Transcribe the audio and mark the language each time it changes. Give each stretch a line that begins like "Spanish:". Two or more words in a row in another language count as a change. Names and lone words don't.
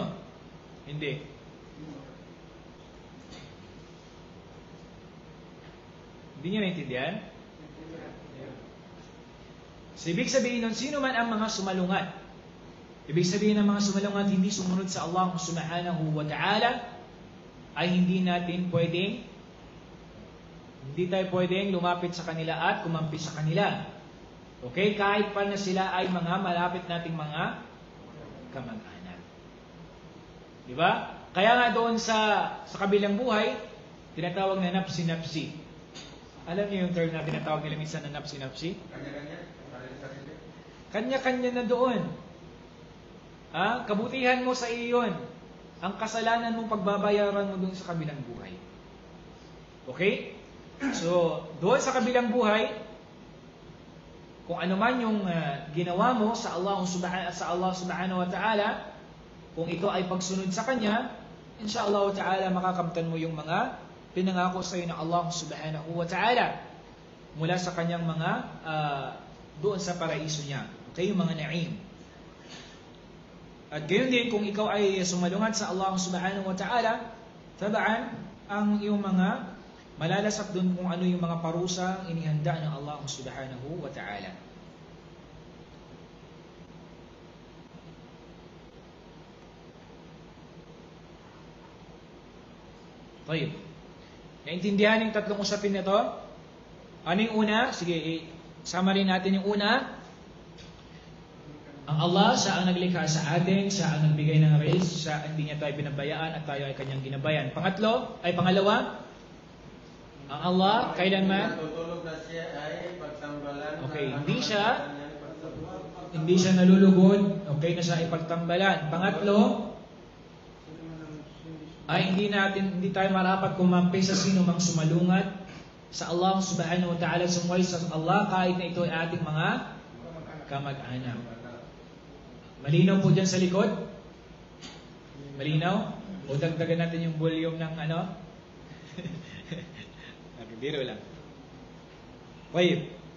Filipino: Hindi. Hindi niyo naintindihan? So, ibig sabihin nun, sino man ang mga sumalungat? Ibig sabihin ng mga sumalungat hindi sumunod sa Allah
Arabic: سبحانه وتعالى
Filipino: ay hindi tayo pwedeng lumapit sa kanila at kumampi sa kanila. Okay? Kahit pa na sila ay mga malapit nating mga kamag-anak. Diba? Kaya nga doon sa kabilang buhay, tinatawag na napsi-napsi. Alam niyo yung term na tinatawag nila minsan na napsi-napsi? Kanya-kanya na doon. Kabutihan mo sa iyon. Ang kasalanan mo pagbabayaran mo doon sa kabilang buhay. Okay? So, doon sa kabilang buhay, kung ano man yung ginawa mo sa Allah
Arabic: سبحانه وتعالى,
Filipino: kung ito ay pagsunod sa Kanya,
Arabic: إن شاء الله تعالى
Filipino: makakamtan mo yung mga pinangako sa iyo ng Allah
Arabic: سبحانه وتعالى
Filipino: mula sa Kanyang mga doon sa paraiso niya. Okay? Yung mga na'im. At gayon din, kung ikaw ay sumalungat sa Allah
Arabic: سبحانه وتعالى,
Filipino: tabaan ang iyong mga malalasap doon kung ano yung mga parusa inihanda ng Allah
Arabic: سبحانه وتعالى.
Filipino: Tayyib. Naintindihan yung tatlong usapin na to? Ano yung una? Sige, summary natin yung una. Ang Allah, siya ang naglikha sa atin, siya ang nagbigay ng rizq, siya hindi niya tayo binabayaan at tayo ay kanyang ginabayan. Pangalawa, ang Allah, kailanman? Tutulog na siya ay pagtambalan. Okay, hindi siya nalulugod, okay na siya ay pagtambalan. Pangatlo, ay hindi tayo marapat kumampi sa sino mang sumalungat sa Allah
Arabic: سبحانه وتعالى,
Filipino: sumuway sa Allah kahit na ito ay ating mga kamag-anak. Malinaw po dyan sa likod? Malinaw? O dagdagan natin yung volume ng ano? Biro lang. Wait.